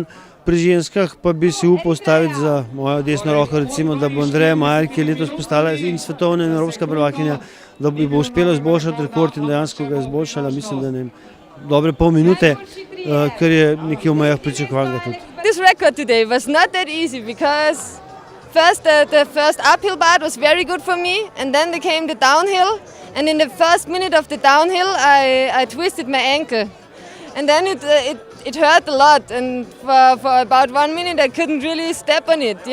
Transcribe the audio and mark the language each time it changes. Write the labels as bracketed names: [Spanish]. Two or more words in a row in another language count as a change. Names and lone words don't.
[Slovenian] Pri ženskah pa bi si upal staviti za mojo desno roko, recimo, da bo Andreja Majer, ki je letos postala in svetovna in evropska prvakinja, da bi bo uspela izboljšati rekord in dejansko ga je izboljšala, mislim, da dobre pol minute, kar je nekje v mejah pričakovanega tudi. [English] This record today was not that easy because the first uphill part was very good for me and then there came the downhill and in the first minute of the downhill I twisted my ankle and then it hurt a lot and for about 1 minute I couldn't really step on it.